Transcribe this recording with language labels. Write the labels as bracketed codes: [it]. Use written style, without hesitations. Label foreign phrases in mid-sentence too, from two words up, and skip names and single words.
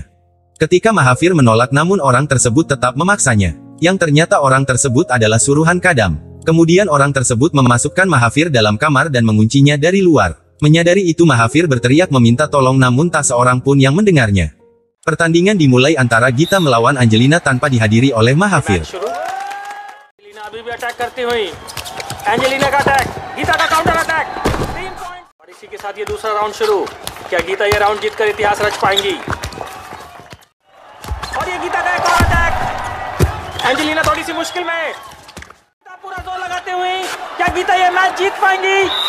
[id] Ketika Mahavir menolak namun orang tersebut tetap memaksanya. Yang ternyata orang tersebut adalah suruhan Kadam. Kemudian orang tersebut memasukkan Mahavir dalam kamar dan menguncinya dari luar. Menyadari itu Mahavir berteriak meminta tolong namun tak seorang pun yang mendengarnya. Pertandingan dimulai antara Gita melawan Angelina tanpa dihadiri oleh Mahavir. [hi] एंजेलिना अभी भी अटैक करती हुई, एंजेलिना का अटैक, गीता का [en] counter attack, [hi] 3 पॉइंट, और इसी के साथ ये दूसरा राउंड शुरू। क्या गीता ये राउंड जीतकर इतिहास रच पाएंगी? और ये गीता का एक और अटैक, एंजेलिना थोड़ी सी मुश्किल में, गीता पूरा जोर लगाते हुए, क्या गीता ये मैच जीत पाएंगी?